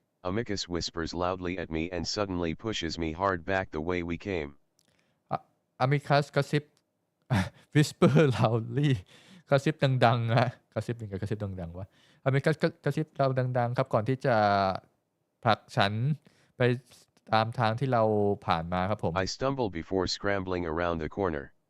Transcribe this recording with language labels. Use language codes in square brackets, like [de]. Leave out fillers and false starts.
[en] Amicus whispers loudly at me and suddenly pushes me hard back the way we came. [th] อามิคัสกระซิบ [en] whisper loudly [th] กระซิบดังๆฮะกระซิบเป็นกระซิบดังๆวะอามิคัสกระซิบเราดังๆครับก่อนที่จะผลักฉันไปตามทางที่เราผ่านมาครับผม [en] I stumble before scrambling around the corner.